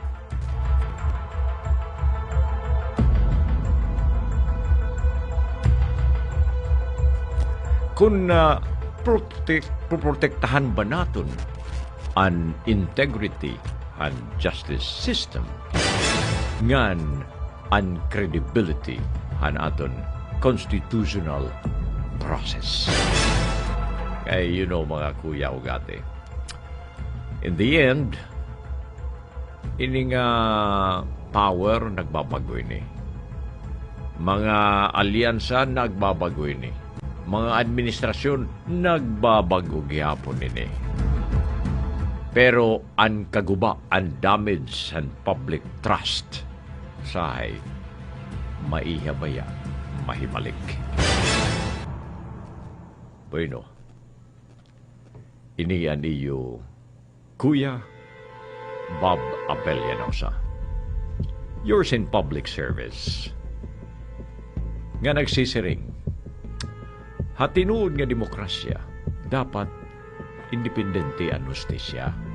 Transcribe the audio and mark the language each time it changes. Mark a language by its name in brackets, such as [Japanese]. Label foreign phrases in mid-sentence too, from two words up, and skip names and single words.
[Waray] Kung protektahan ba naton ang [English] integrity and justice system, [Waray] ngan ang credibility han aton [English] constitutional process. [Waray] Kay mga kuya o gate. [English] In the end, [Waray] ini nga power nagbabago ini. Mga alyansa nagbabago ini. Mga administrasyon nagbabago gyapon ini. Pero ang kaguba, ang [English] damage and public trust [Waray] sahay maihabaya, mahibalik. Bueno, ini yan iyo Kuya Bob Abellanosa. [English] Yours in public service. [Waray] Nga nagsisiring, hatinuod nga demokrasya, dapat independente ang hustisya.